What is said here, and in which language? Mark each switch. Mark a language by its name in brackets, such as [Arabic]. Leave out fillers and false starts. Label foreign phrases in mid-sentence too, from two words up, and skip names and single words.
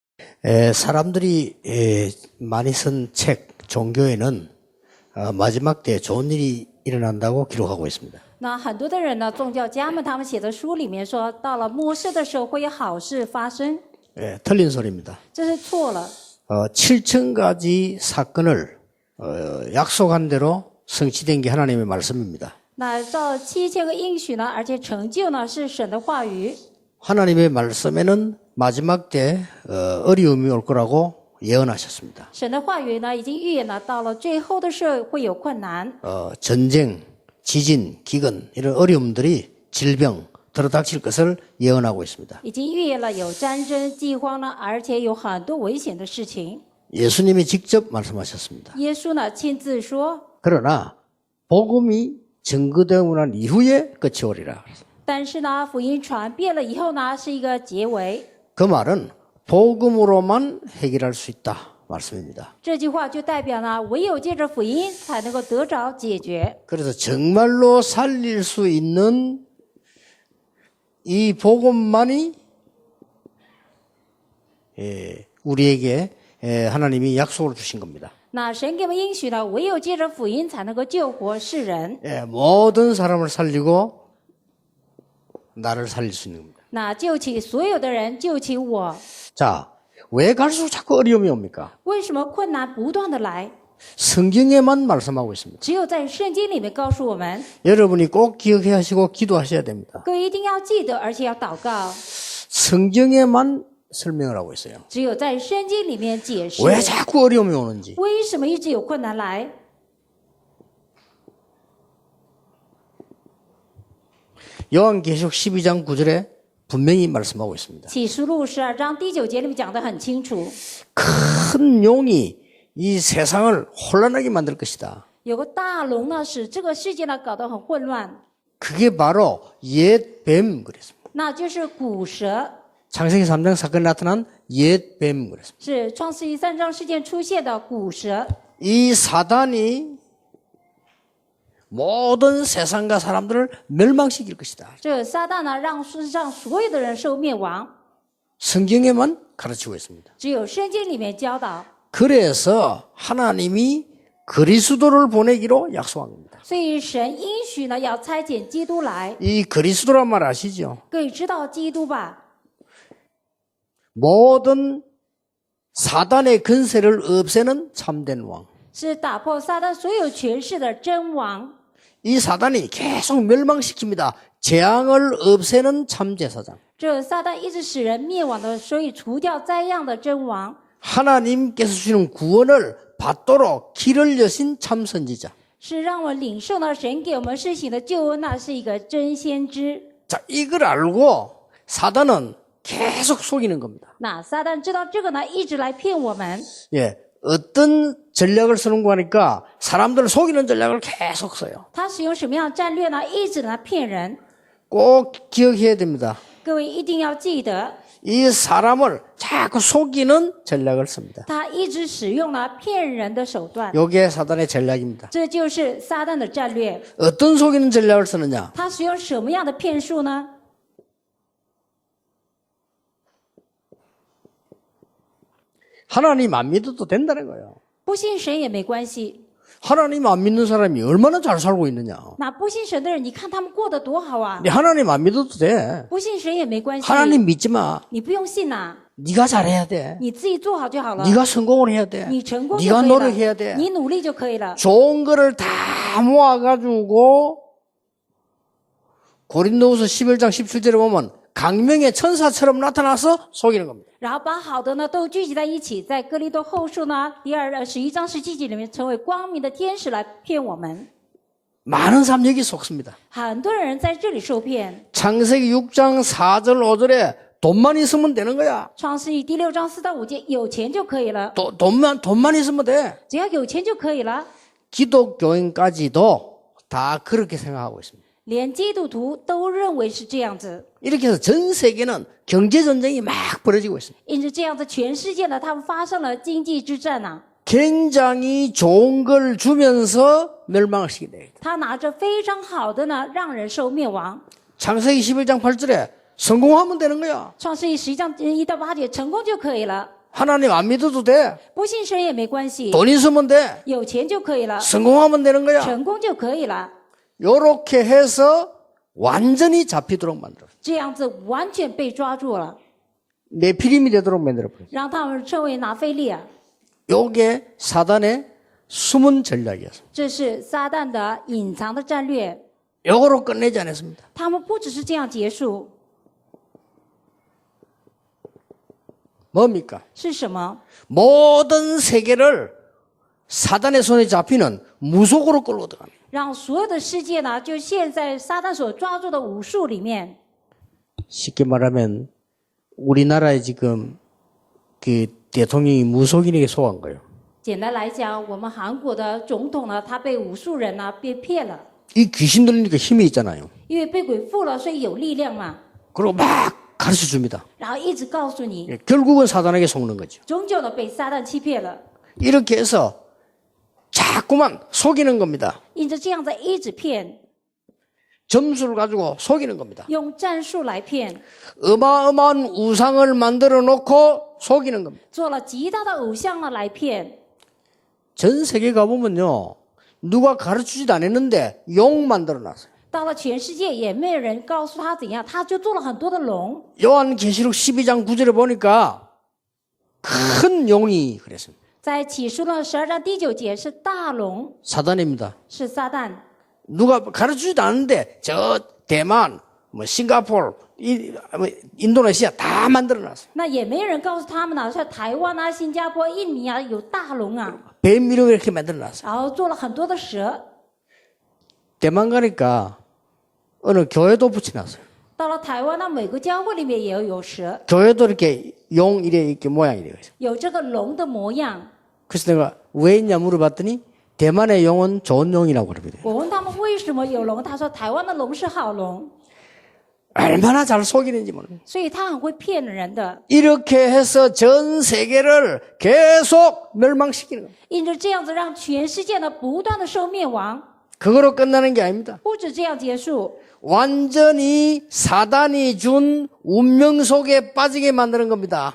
[Korean] 사람들이 많이 쓴 책, 종교에는 마지막 때 좋은 일이 일어난다고 기록하고 있습니다. [Chinese] 那很多的人呢，宗教家们他们写的书里面说，到了末世的时候会有好事发生， [Korean] 틀린 소리입니다. [Chinese] 这是错了。 [Korean] 7,000가지 사건을 약속한 대로 성취된 게 하나님의 말씀입니다. [Chinese] 那照7000个应许呢，而且成就呢是神的话语。 [Korean] 하나님의 말씀에는 마지막 때 어려움이 올 거라고 예언하셨습니다. [Chinese] 神的话语呢，已经预言了，到了最后的时候会有困难， [Korean] 전쟁, 지진, 기근 이런 어려움들이 질병 들어닥칠 것을 예언하고 있습니다. [Chinese] 已经预言了有战争、饥荒呢，而且有很多危险的事情。 [Korean] 예수님이 직접 말씀하셨습니다. [Chinese] 耶稣呢亲自说， [Korean] 그러나 복음이 증거되고 난 이후에 끝이 오리라. [Chinese] 但是呢，福音传遍了以后呢，是一个结尾。 [Korean] 그 말은 복음으로만 해결할 수 있다 말씀입니다. [Chinese] 这句话就代表呢，唯有借着福音才能够得着解决。 [Korean] 그래서 정말로 살릴 수 있는 이 복음만이 우리에게 하나님이 약속을 주신 겁니다. [Chinese] 那神给我们应许呢，唯有借着福音才能够救活世人。 [Korean] 모든 사람을 살리고 나를 살릴 수 있는 겁니다. [Chinese] 那救起所有的人，救起我。 [Korean] 자, 왜 갈수록 자꾸 어려움이 옵니까? [Chinese] 为什么困难不断的来？ [Korean] 성경에만 말씀하고 있습니다. [Chinese] 只有在圣经里面告诉我们， [Korean] 여러분이 꼭 기억해 하시고 기도하셔야 됩니다. [Chinese] 各位一定要记得，而且要祷告。 [Korean] 성경에만 설명을 하고 있어요. [Chinese] 只有在圣经里面解释， [Korean] 왜 자꾸 어려움이 오는지. [Chinese] 为什么一直有困难来？ [Korean] 요한계시록 12장 9절에 분명히 말씀하고 있습니다. [Chinese] 启示录12章第9节里面讲得很清楚， [Korean] 큰 용이 이 세상을 혼란하게 만들 것이다. [Chinese] 有个大龙呢，使这个世界呢搞得很混乱， [Korean] 그게 바로 옛뱀 그랬습니다. [Chinese] 那就是古蛇， [Korean] 창세기 3장 사건에 나타난 옛뱀 그랬습니다. [Chinese] 是创世纪3章事件出现的古蛇。 [Korean] 이 사단이 모든 세상과 사람들을 멸망시킬 것이다. [Chinese] 这撒旦呢，让世上所有的人受灭亡， [Korean] 성경에만 가르치고 있습니다. [Chinese] 只有圣经里面教导。 [Korean] 그래서 하나님이 그리스도를 보내기로 약속한 겁니다. [Chinese] 所以神应许呢，要差遣基督来。 [Korean] 이 그리스도란 말 아시죠? [Chinese] 各位知道基督吧？ [Korean] 모든 사단의 근세를 없애는 참된 왕. [Chinese] 是打破撒旦所有权势的真王。 [Korean] 이 사단이 계속 멸망시킵니다. 재앙을 없애는 참제사장. [Chinese] 这撒旦一直使人灭亡的，所以除掉灾殃的真王， [Korean] 하나님께서 주시는 구원을 받도록 길을 여신 참선지자. [Chinese] 是让我领受呢神给我们施行的救恩，那是一个真先知。 [Korean] 자, 이걸 알고 사단은 계속 속이는 겁니다. [Chinese] 那撒旦知道这个呢，一直来骗我们。 [Korean] 예, 어떤 전략을 쓰는 거 하니까 사람들을 속이는 전략을 계속 써요. [Chinese] 他使用什么样的战略呢？一直来骗人。 [Korean] 꼭 기억해야 됩니다. [Chinese] 各位一定要记得， [Korean] 이 사람을 자꾸 속이는 전략을 씁니다. [Chinese] 他一直使用了骗人的手段， [Korean] 이게 사단의 전략입니다. [Chinese] 这就是撒旦的战略。 [Korean] 어떤 속이는 전략을 쓰느냐? [Chinese] 他使用什么样的骗术呢？ [Korean] 하나님 안 믿어도 된다는 거예요. [Chinese] 不信神也没关系。 [Korean] 하나님 안 믿는 사람이 얼마나 잘 살고 있느냐. [Chinese] 那不信神的人，你看他们过得多好啊！ [Korean] 근데 하나님 안 믿어도 돼. [Chinese] 不信神也没关系， [Korean] 하나님 믿지 마. [Chinese] 你不用信呐、 [Korean] 네가 잘해야 돼. [Chinese] 你自己做好就好了。 [Korean] 네가 성공을 해야 돼. [Chinese] 你成功就 [Korean] 네가 [Chinese] 可以 [Korean] 노력해야 [Chinese] 了， [Korean] 돼. [Chinese] 你努力就可以了。 [Korean] 좋은 거를 다 모아가지고 고린도후서 11장 17절에 보면 강명의 천사처럼 나타나서 속이는 겁니다. [Chinese] 然后把好的呢都聚集在一起，在哥林多后书呢11章17节里面，成为光明的天使来骗我们。 [Korean] 많은 사람 여기 속습니다. [Chinese] 很多人在这里受骗。 [Korean] 창세기 6장 4절 5절에 돈만 있으면 되는 거야. [Chinese] 创世纪第6章4到5节，有钱就可以了， [Korean] 돈만 있으면 돼. [Chinese] 只要有钱就可以了。 [Korean] 기독교인까지도 다 그렇게 생각하고 있습니다. [Chinese] 连基督徒都认为是这样子， [Korean] 이렇게 해서 전 세계는 경제 전쟁이 막 벌어지고 있습니다. [Chinese] 因此这样子，全世界呢，他们发生了经济之战呐、 [Korean] 굉장히 좋은 걸 주면서 멸망을 시키네. [Chinese] 他拿着非常好的呢，让人受灭亡。 [Korean] 창세기 11장 8절에 성공하면 되는 거야. [Chinese] 创世纪11章1到8节，成功就可以了。 [Korean] 하나님 안 믿어도 돼. [Chinese] 不信神也没关系， [Korean] 돈 있으면 돼. [Chinese] 有钱就可以了， [Korean] 성공하면 되는 거야. [Chinese] 成功就可以了。 [Korean] 요렇게 해서 완전히 잡히도록 만들어. [Chinese] 这样子完全被抓住了， [Korean] 네피림이 되도록 만들어버려. [Chinese] 让他们称为拿非利啊。 [Korean] 요게 사단의 숨은 전략이었어. [Chinese] 这是撒旦的隐藏的战略。 [Korean] 요거로 끝내지 않았습니다. [Chinese] 他们不只是这样结束， [Korean] 뭡니까? [Chinese] 是什么？ [Korean] 모든 세계를 사단의 손에 잡히는 무속으로 끌고 들어갑니다. [Chinese] 让所有的世界呢，就陷在撒旦所抓住的武术里面。 [Korean] 쉽게 말하면 우리나라에 지금 그 대통령이 무속인에게 속한 거예요. [Chinese] 简单来讲，我们韩国的总统呢，他被武术人呢被骗了， [Korean] 이 귀신 들리니까 힘이 있잖아요. [Chinese] 因为被鬼附了，所以有力量嘛， [Korean] 그리고 막 가르쳐 줍니다. [Chinese] 然后一直告诉你， [Korean] 결국은 사단에게 속는 거죠. [Chinese] 终究呢被撒旦欺骗了。 [Korean] 이렇게 해서 자꾸만 속이는 겁니다. [Chinese] 因着这样子一直骗， [Korean] 점수를 가지고 속이는 겁니다. [Chinese] 用战术来骗， [Korean] 어마어마한 우상을 만들어 놓고 속이는 겁니다. [Chinese] 做了极大的偶像呢来骗。 [Korean] 전 세계 가보면요. 누가 가르치지도 않았는데 용 만들어 놨어요. [Chinese] 到了全世界也没有人告诉他怎样，他就做了很多的龙。 [Korean] 요한계시록 12장 9절에 보니까 큰 용이 그랬습니다. [Chinese] 在启示录12章第9节是大龙， [Korean] 사단입니다. [Chinese] 是撒旦。 [Korean] 누가 가르치지도 않았는데 저 대만, 뭐 싱가포르, 인도네시아 다 만들어 놨어요. [Chinese] 那也没人告诉他们呢，像台湾啊、新加坡、印尼啊有大龙啊， [Korean] 뱀 이름 이렇게 만들어 놨어요. [Chinese] 然后做了很多的蛇。 [Korean] 대만 가니까 어느 교회도 붙여놨어요. [Chinese] 到了台湾呢，每个教会里面也有蛇， [Korean] 교회도 이렇게 용 이렇게 모양이 되어 있어요. [Chinese] 有这个龙的模样。 [Korean] 그래서 내가 왜 있냐 물어봤더니 대만의 용은 좋은 용이라고 그러거든요. [Chinese] 我问他们为什么有龙，他说台湾的龙是好龙， [Korean] 얼마나 잘 속이는지 모르겠어요. [Chinese] 所以他很会骗人的。 [Korean] 이렇게 해서 전 세계를 계속 멸망시키는 겁니다. [Chinese] 因着这样子，让全世界呢不断的受灭亡， [Korean] 그거로 끝나는 게 아닙니다. [Chinese] 不止这样结束， [Korean] 완전히 사단이 준 운명 속에 빠지게 만드는 겁니다.